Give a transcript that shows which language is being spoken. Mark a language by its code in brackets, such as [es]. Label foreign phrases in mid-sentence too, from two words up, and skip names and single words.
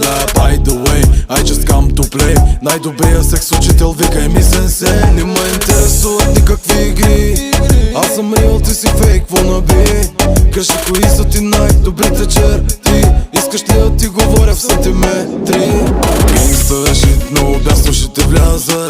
[en] By the way, I just come to play. [bg] Най-добрия секс учител, викай ми сенсе. Не ме интересуват никакви игри. Аз съм реал, ти си фейк, wannabe. Кажи кои са ти най-добрите черти. Искаш ли да ти говоря в сантиметри? [en] Gangsta shit, [bg] много бясно ще те вляза.